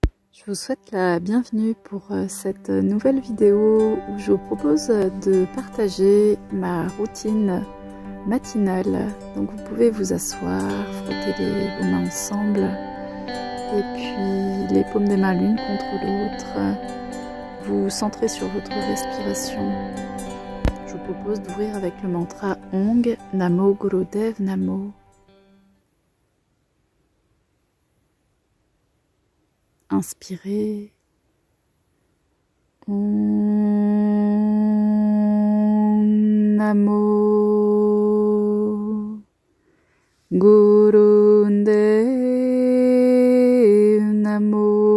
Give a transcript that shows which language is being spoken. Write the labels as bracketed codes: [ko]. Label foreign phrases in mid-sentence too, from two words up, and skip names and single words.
[fr] Je vous souhaite la bienvenue pour cette nouvelle vidéo où je vous propose de partager ma routine matinale. Donc vous pouvez vous asseoir, frotter vos mains ensemble et puis les paumes des mains l'une contre l'autre. Vous centrez sur votre respiration. Je vous propose d'ouvrir avec le mantra [pa] ਓਂ ਨਮੋ ਗੁਰਦੇਵ ਨਮੋ. [fr] Inspirez. [pa] ਓਂ ਨਮੋ ਗੁਰਦੇਵ ਨਮੋ.